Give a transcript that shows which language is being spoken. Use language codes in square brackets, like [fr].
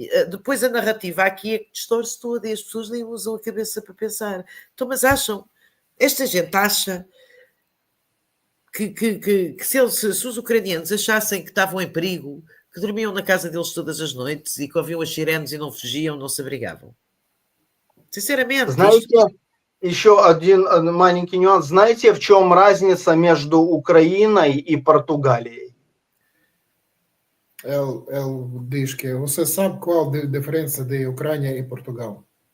[pt] Depois a narrativa aqui é que distorce toda e as pessoas nem usam a cabeça para pensar. Então, mas esta gente acha que se os ucranianos achassem que estavam em perigo, que dormiam na casa deles todas as noites e que ouviam as sirenes e não fugiam, não se abrigavam. Sinceramente. [ru] Еще один маленький нюанс. Знаете, в чем разница между Украиной и Португалией? [pt] Ele diz que você sabe qual a diferença de Ucrânia e Portugal?